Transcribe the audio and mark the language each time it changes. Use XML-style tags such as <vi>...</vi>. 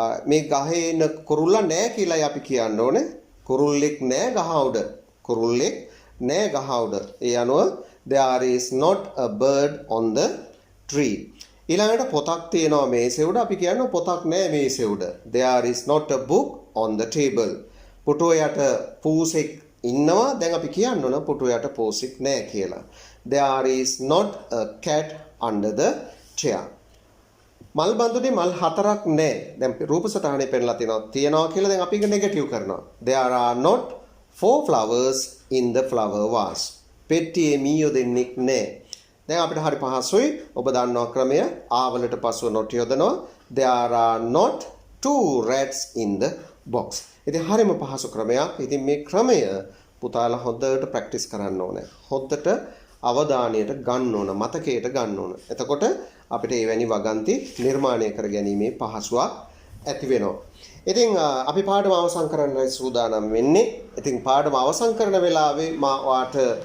<si>මේ ගහේ ඉන්න කුරුල්ලා නැහැ කියලායි අපි කියන්න ඕනේ. කුරුල්ලෙක් නැහැ ගහ උඩ. කුරුල්ලෙක් නැහැ ගහ උඩ. ඒ අනුව</si> <en>there is not a bird on the tree.</en> <si>ඊළඟට පොතක් තියෙනවා මේසේ උඩ. අපි කියනවා පොතක් නැහැ මේසේ උඩ.</si> <en>There is not a book on the table.</en> <si>පුටුව යට පූසෙක් ඉන්නවා. දැන් අපි කියන්න ඕන පුටුව යට පූසෙක් නැහැ කියලා.</si> <en>There is not a cat under the chair.</en> <si>මල් බඳුනේ මල් හතරක් නැහැ. දැන් රූප සටහනේ පෙන්නලා තියනවා කියලා දැන් අපි ඒක නෙගටිව් කරනවා.</si> <en>There are not 4 flowers in the flower vase.</en> <si>පෙට්ටියේ මීයෝ දෙන්නෙක් නැහැ. දැන් අපිට හරි පහසුයි. ඔබ දන්නවා ක්‍රමය. ආවලට පස්සුව not යොදනවා.</si> <en>There are not 2 rats in the box.</en> <si>ඉතින් හරිම පහසු ක්‍රමයක්. ඉතින් මේ ක්‍රමය පුතාලා හොඳට ප්‍රැක්ටිස් කරන්න ඕනේ. හොඳට අවධානයට ගන්න ඕන, මතකයට ගන්න ඕන. එතකොට අපිට එවැනි වගන්ති නිර්මාණය කර ගැනීමේ පහසුවක් ඇති වෙනවා. ඉතින් අපි පාඩම අවසන් කරන්නයි සූදානම් වෙන්නේ. ඉතින් පාඩම අවසන් කරන වෙලාවේ මා ඔයාට</si>